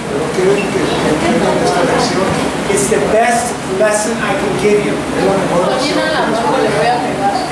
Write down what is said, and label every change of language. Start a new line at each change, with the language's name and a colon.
Spanish: Pero quiero que entiendan esta lección.
English: It's the best lesson I can give you.
Spanish: Es la mejor lección que les puedo dar.